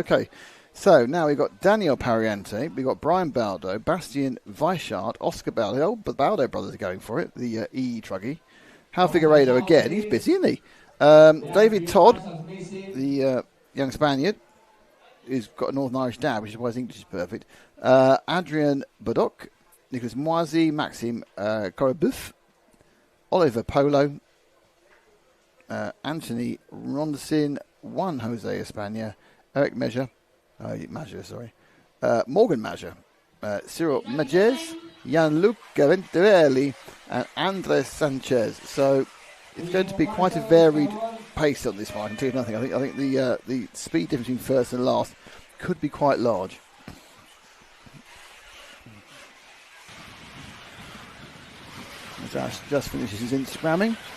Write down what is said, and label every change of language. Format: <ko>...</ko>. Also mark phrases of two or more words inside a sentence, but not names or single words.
<en>Okay, so now we've got Daniel Pariente, we've got Brian Baldo, Bastian Weishart, Oscar Baldo. The Baldo brothers are going for it. The E-trucky. Hal Figueiredo again. He's busy, isn't he? David Todd, the young Spaniard, who's got a Northern Irish dad, which is why his English is perfect. Adrian Bodok, Nicolas Moisy, Maxime Corabuf, Oliver Polo, Anthony Rondesin, Juan Jose Espana, Eric Major, Morgan Major, Cyril Majes, Jan-Luc Gaventarelli, and Andres Sanchez. So it's going to be quite a varied pace on this one. I can tell you nothing. I think the speed difference between first and last could be quite large. As Ash just finishes his Instagramming.</en>